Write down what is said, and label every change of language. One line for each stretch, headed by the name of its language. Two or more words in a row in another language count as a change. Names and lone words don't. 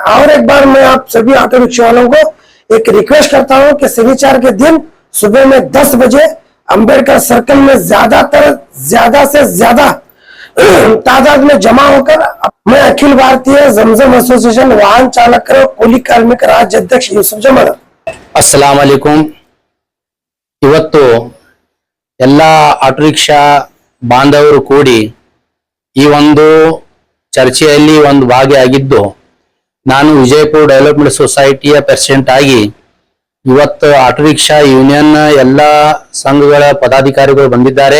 Hindi: और एक बार मैं आप सभी
English: auto rickshaw
Hindi: वालों को एक रिक्वेस्ट करता हूं कि शनिवार के दिन सुबह में 10 बजे अंबेडकर सर्कल में ज्यादा से ज्यादा तादाद में जमा होकर मैं अखिल भारतीय जमजम एसोसिएशन वाहन चालक
Kannada: ಕೂಲಿ ಕಾರ್ಮಿಕ ರಾಜ್ಯ ಅಧ್ಯಕ್ಷ ಯೂಸುಫ್ ಜಮಾಲ್.
Arabic: السلام عليكم.
Kannada: ಇವತ್ತು ಎಲ್ಲ
English: auto rickshaw
Kannada: ಬಾಂಧವರು ಕೂಡಿ ಈ ಒಂದು ಚರ್ಚೆಯಲ್ಲಿ ಒಂದು ಭಾಗಿಯಾಗಿದ್ದು, ನಾನು ವಿಜಯಪುರ ಡೆವಲಪ್ಮೆಂಟ್ ಸೊಸೈಟಿಯ ಪ್ರೆಸಿಡೆಂಟ್ ಆಗಿ ಇವತ್ತು
English: auto rickshaw union
Kannada: ಎಲ್ಲ ಸಂಘಗಳ ಪದಾಧಿಕಾರಿಗಳು ಬಂದಿದ್ದಾರೆ.